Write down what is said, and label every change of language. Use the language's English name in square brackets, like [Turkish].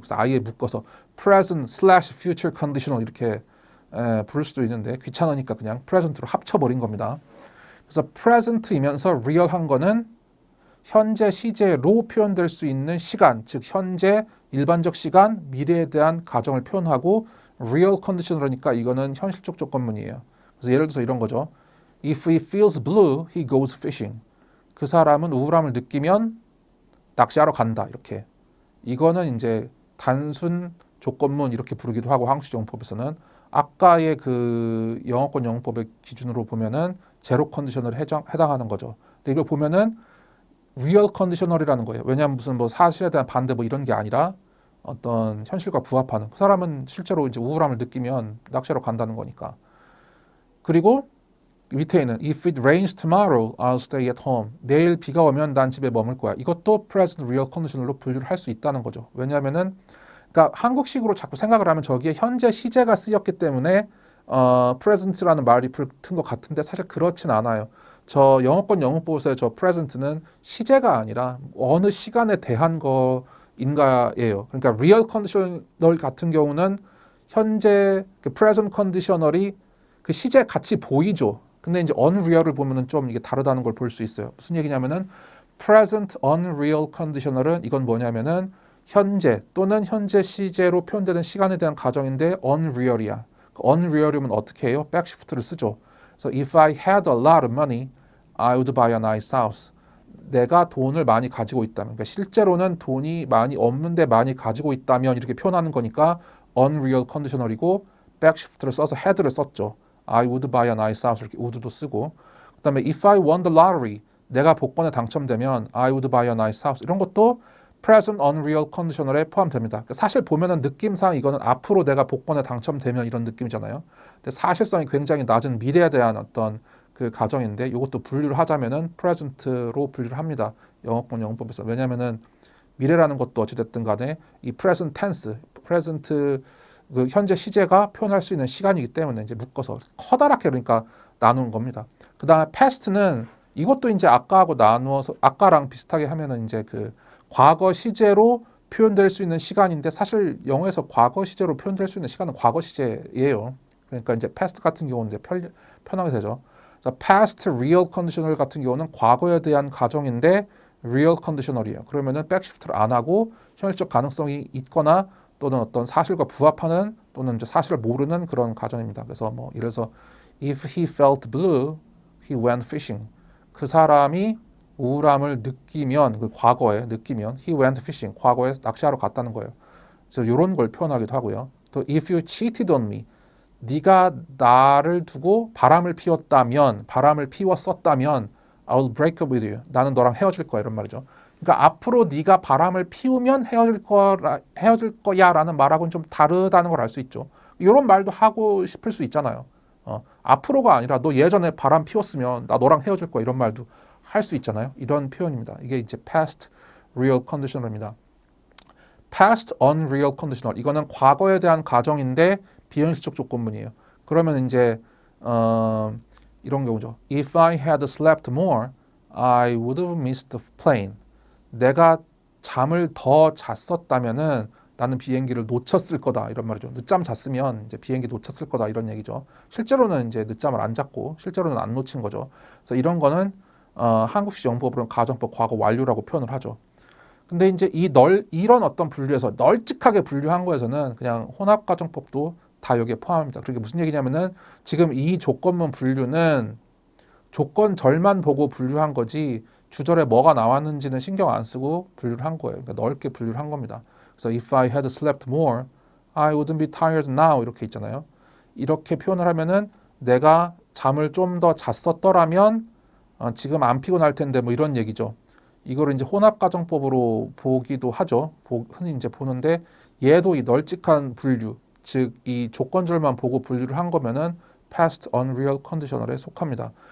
[Korean] 그래서 아예 묶어서 present/future conditional 이렇게 부를 수도 있는데 귀찮으니까 그냥 present로 합쳐버린 겁니다. 그래서 present이면서 real한 거는 현재 시제로 표현될 수 있는 시간, 즉 현재 일반적 시간, 미래에 대한 가정을 표현하고 real conditional이니까 이거는 현실적 조건문이에요. 그래서 예를 들어서 이런 거죠. [English] If he feels blue, he goes fishing. [Korean] 그 사람은 우울함을 느끼면 낚시하러 간다. 이렇게. 이거는 이제 단순 조건문 이렇게 부르기도 하고 한국식 영문법에서는 아까의 그 영어권 영문법의 기준으로 보면은 제로 컨디셔널에 해당하는 거죠. 근데 이걸 보면은 real conditional이라는 거예요. 왜냐하면 무슨 뭐 사실에 대한 반대 뭐 이런 게 아니라 어떤 현실과 부합하는 그 사람은 실제로 이제 우울함을 느끼면 낚시하러 간다는 거니까. 그리고 밑에 있는 [English] If it rains tomorrow, I'll stay at home. [Korean] 내일 비가 오면 난 집에 머물 거야. 이것도 present real conditional로 분류를 할 수 있다는 거죠. 왜냐하면은 그러니까 한국식으로 자꾸 생각을 하면 저기에 현재 시제가 쓰였기 때문에 present라는 말이 붙은 것 같은데 사실 그렇진 않아요. 저 영어권 영문법에서의 저 present는 시제가 아니라 어느 시간에 대한 거인가예요. 그러니까 real conditional 같은 경우는 현재 그 present conditional이 그 시제 같이 보이죠. 근데 이제 unreal을 보면은 좀 이게 다르다는 걸 볼 수 있어요. 무슨 얘기냐면은 present unreal conditional은 이건 뭐냐면은 현재 또는 현재 시제로 표현되는 시간에 대한 가정인데 unreal이야. unreal이면 어떻게 해요? 백시프트를 쓰죠. 그래서 [English] if I had a lot of money, I would buy a nice house. [Korean] 내가 돈을 많이 가지고 있다면, 그러니까 실제로는 돈이 많이 없는데 많이 가지고 있다면 이렇게 표현하는 거니까 unreal conditional이고 백시프트를 써서 had를 썼죠. [English] I would buy a nice house [Korean] 이렇게 would도 쓰고 그다음에 [English] if I won the lottery [Korean] 내가 복권에 당첨되면 [English] I would buy a nice house [Korean] 이런 것도 present unreal conditional에 포함됩니다. 그러니까 사실 보면은 느낌상 이거는 앞으로 내가 복권에 당첨되면 이런 느낌이잖아요. 근데 사실성이 굉장히 낮은 미래에 대한 어떤 그 가정인데 이것도 분류를 하자면은 present로 분류를 합니다. 영어권 영문법에서 왜냐면은 미래라는 것도 어찌됐든 간에 이 present tense, present 그 현재 시제가 표현할 수 있는 시간이기 때문에 이제 묶어서 커다랗게 그러니까 나누는 겁니다. 그 다음에 past는 이것도 이제 아까하고 나누어서 아까랑 비슷하게 하면은 이제 그 과거 시제로 표현될 수 있는 시간인데 사실 영어에서 과거 시제로 표현될 수 있는 시간은 과거 시제예요. 그러니까 이제 past 같은 경우는 이제 편하게 되죠. 그래서 past real conditional 같은 경우는 과거에 대한 가정인데 real conditional이에요. 그러면은 백시프트를 안 하고 현실적 가능성이 있거나 또는 어떤 사실과 부합하는 또는 이제 사실을 모르는 그런 가정입니다. 그래서 뭐 예를 들어서 [English] if he felt blue, he went fishing. [Korean] 그 사람이 우울함을 느끼면 그 과거에 느끼면 [English] he went fishing. [Korean] 과거에 낚시하러 갔다는 거예요. 그래서 이런 걸 표현하기도 하고요. [English] 또 if you cheated on me, [Korean] 네가 나를 두고 바람을 피웠다면, 바람을 피웠었다면 [English] I will break up with you. [Korean] 나는 너랑 헤어질 거야 이런 말이죠. 그러니까 앞으로 네가 바람을 피우면 헤어질 거야라는 말하고는 좀 다르다는 걸 알 수 있죠. 이런 말도 하고 싶을 수 있잖아요. 앞으로가 아니라 너 예전에 바람 피웠으면 나 너랑 헤어질 거야 이런 말도 할 수 있잖아요. 이런 표현입니다. 이게 이제 past real conditional입니다. past unreal conditional 이거는 과거에 대한 가정인데 비현실적 조건문이에요. 그러면 이제 이런 경우죠. [English] If I had slept more, I would have missed the plane. [Korean] 내가 잠을 더 잤었다면은 나는 비행기를 놓쳤을 거다 이런 말이죠. 늦잠 잤으면 이제 비행기 놓쳤을 거다 이런 얘기죠. 실제로는 이제 늦잠을 안 잤고 실제로는 안 놓친 거죠. 그래서 이런 거는 한국식 영법으로는 가정법 과거 완료라고 표현을 하죠. 근데 이제 이런 어떤 분류에서 널찍하게 분류한 거에서는 그냥 혼합가정법도 다 여기에 포함합니다. 그게 무슨 얘기냐면은 지금 이 조건문 분류는 조건절만 보고 분류한 거지 주절에 뭐가 나왔는지는 신경 안 쓰고 분류를 한 거예요. 그러니까 넓게 분류를 한 겁니다. [English] 그래서 if I had slept more, I wouldn't be tired now [Korean] 이렇게 있잖아요. 이렇게 표현을 하면은 내가 잠을 좀 더 잤었더라면 지금 안 피곤할 텐데 뭐 이런 얘기죠. 이거를 이제 혼합가정법으로 보기도 하죠. 흔히 이제 보는데 얘도 이 널찍한 분류, 즉 이 조건절만 보고 분류를 한 거면은 past unreal conditional에 속합니다.